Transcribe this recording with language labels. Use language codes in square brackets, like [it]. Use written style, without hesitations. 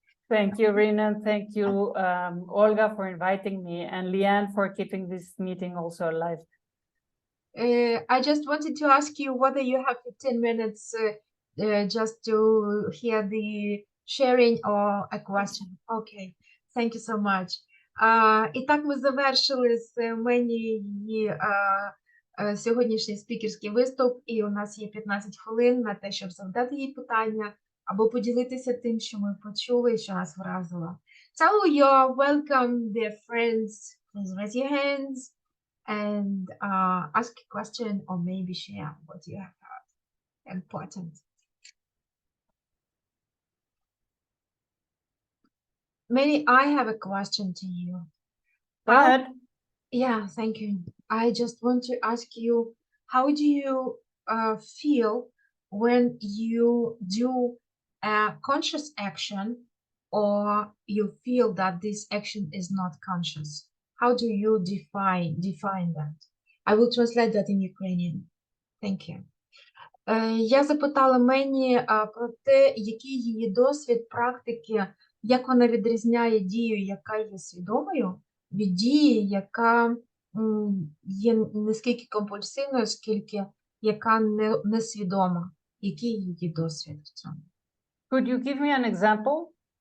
[en] Thank you, Rina, and thank you, Olga, for inviting me, and Leanne for keeping this meeting also alive. I just wanted to ask you whether you have 15 minutes just to hear the sharing or a question. Okay, thank you so much. [uk] І так ми завершили з Мені її сьогоднішній спікерський виступ, і у нас є 15 хвилин на те, щоб задати їй питання або поділитися тим, що ми почули і що нас вразило. [en] So you're welcome, dear friends. Please raise your hands and ask a question or maybe share what you have heard. Important. Manny, I have a question to you. Go ahead. Yeah, thank you. I just want to ask you, how do you feel when you do a conscious action or you feel that this action is not conscious? How do you define that? I will translate that in Ukrainian. Thank you. [uk] Я запитала Мені про те, який її досвід практики, як вона відрізняє дію, яка є свідомою, від дії, яка є не скільки компульсивною, скільки яка несвідома. Який її досвід в цьому? [en] Could you give me an example?